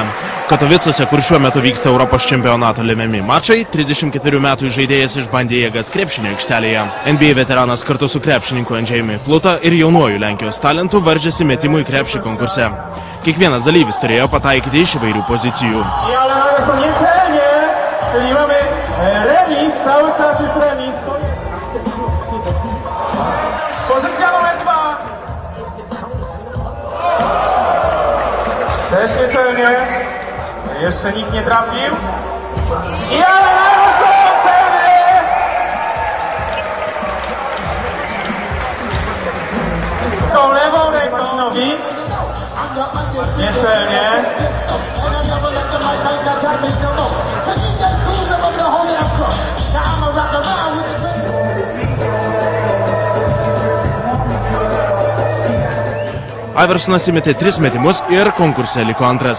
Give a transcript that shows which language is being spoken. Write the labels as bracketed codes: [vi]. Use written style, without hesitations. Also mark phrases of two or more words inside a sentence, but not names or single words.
[lt] Katovicuose, kur šiuo metu vyksta Europos čempionato lemiami mačai, 34 metų žaidėjas išbandė jėgas krepšinio aikštelėje. NBA veteranas kartu su krepšininku Andžejumi Pluta ir jaunuoju Lenkijos talentu varžėsi metimų į krepšį konkurse. Kiekvienas dalyvis turėjo pataikyti iš įvairių pozicijų. [pl] Też niecelnie. Jeszcze nikt nie trafił. I Allen Iverson celny! Tą lewą ręką nogi. Niecelnie. [lt] Iversonas įmetė 3 metimus ir konkurse liko antras.